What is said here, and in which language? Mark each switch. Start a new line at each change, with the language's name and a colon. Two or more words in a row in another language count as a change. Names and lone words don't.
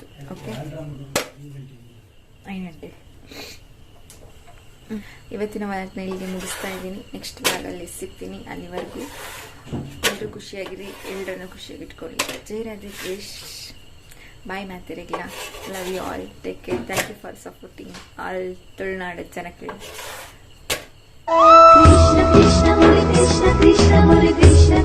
Kannada: ಓಕೆ, 5 ಗಂಟೆ. ಇವತ್ತಿನ ವಾರನ ಇಲ್ಲಿಗೆ ಮುಗಿಸ್ತಾ ಇದ್ದೀನಿ.
English: next blog
Kannada: ಸಿಗ್ತೀನಿ. ಅಲ್ಲಿವರೆಗೂ ಎಲ್ಲರೂ ಖುಷಿಯಾಗಿರಿ, ಎಲ್ಲರನ್ನು ಖುಷಿಯಾಗಿ ಇಟ್ಕೊಳ್ಳಿ. ಜೈ ರಾಧೆ ಕೃಷ್ಣ. ಬಾಯ್ ಮಾತಿರಗಿಲ್ಲ.
English: love you all. Take care. Thank you for supporting all
Kannada: ತುಳುನಾಡು ಜನಕ್ಕೆ. ಕೃಷ್ಣ ಕೃಷ್ಣ ಮುರಳಿ ಕೃಷ್ಣ ಕೃಷ್ಣ ಮುರಳಿ ಕೃಷ್ಣ